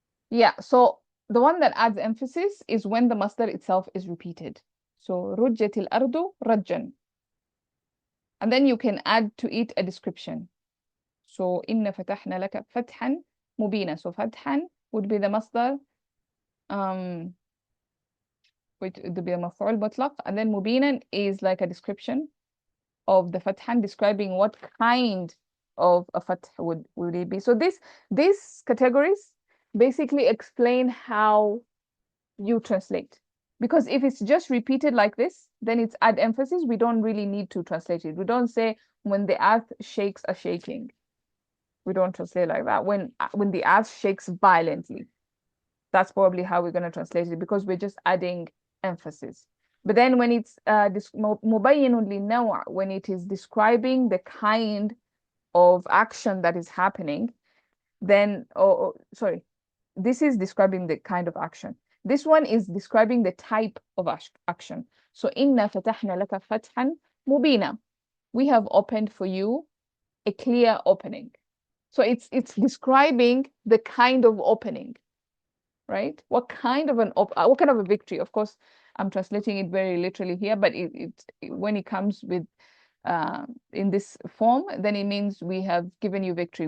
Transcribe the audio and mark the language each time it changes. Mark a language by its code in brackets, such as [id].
[en] Yeah, so the one that adds emphasis is when the masdar itself is repeated. So [ar] رجت الأرض رجا. [en] And then you can add to it a description. So [ar] إن فتحنا لك فتحا مبينا. [en] So فتحا would be the masdar, which would be a مفعول مطلق. And then مبينا is like a description of the فتحا, describing what kind of a fath would it be. So these categories basically explain how you translate. Because if it's just repeated like this, then it's add emphasis. We don't really need to translate it. We don't say when the earth shakes are shaking. We don't translate like that. When the earth shakes violently, that's probably how we're going to translate it, because we're just adding emphasis. But then when it's مبين للنوع, when it is describing the kind of action that is happening, then sorry, this is describing the kind of action. This one is describing the type of action. So [ar] إنا فتحنا لك فتحا مبينا. [en] We have opened for you a clear opening. So it's describing the kind of opening, right? What kind of a victory? Of course, I'm translating it very literally here, but when it comes with in this form, then it means we have given you victory.